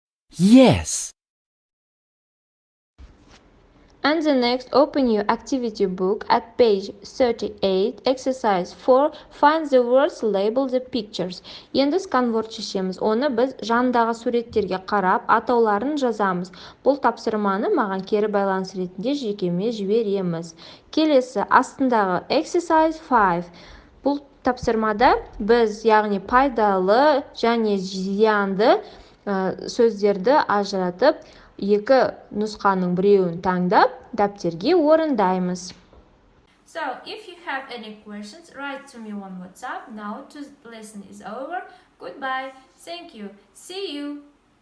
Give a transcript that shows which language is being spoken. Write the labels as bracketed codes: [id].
[en] Yes. And the next, open your activity book at page 38, exercise 4, find the words, label the pictures. [kk] Енді сканворд шешеміз. Оны біз жандағы суреттерге қарап, атауларын жазамыз. Бұл тапсырманы маған кері байланыс ретінде жекеме жібереміз. Келесі, астындағы exercise 5. Бұл тапсырмада біз, яғни пайдалы және зиянды сөздерді ажыратып, екі нұсқаның біреуін таңдап, дәптерге орындаймыз. [en] So, if you have any questions, write to me on WhatsApp. Now, the lesson is over. Goodbye. Thank you. See you.